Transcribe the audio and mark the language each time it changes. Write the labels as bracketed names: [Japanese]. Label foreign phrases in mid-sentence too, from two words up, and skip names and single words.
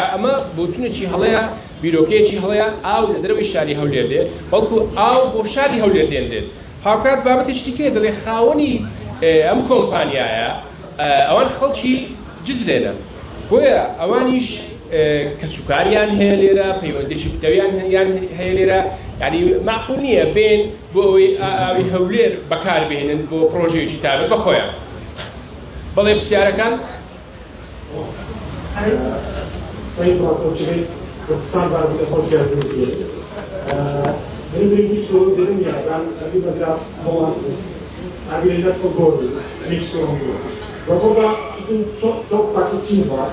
[Central Kurdish] ئەمە بۆچوونێکی هەڵەیە بیرۆکەیەکی هەڵەیە ئاو لە دەرەوەی شاری هەولێر دێ بەڵکو ئاو بۆ شاری هەولێر دێنرێت هاوکات بابەتێکی کێ دەڵێ خاوەنی ئەم کۆمپانیایە ئەوان خەڵکی جزرێنە بۆیە ئەوانیش کە سوکاریان هەیە لێرە پەیوەندێکی پتەویان هەیە لێرە یعنی معقول نییە بێن بۆ ئەوەی ئاوی هەولێر بەکاربێنن بۆ پرۆژەیەکی تابێت بەخۆیان بەڵێ پرسیارەکان [Turkish] Sayın Murat Bey, Kırgızistan Darbu'ya hoş geldiniz diye. Benim birinci sorum dedim ya, ben Erbil'de biraz dolandınız. Erbil'i nasıl gördünüz? İlk sorum bu. Raporda sizin çok takipçiniz var.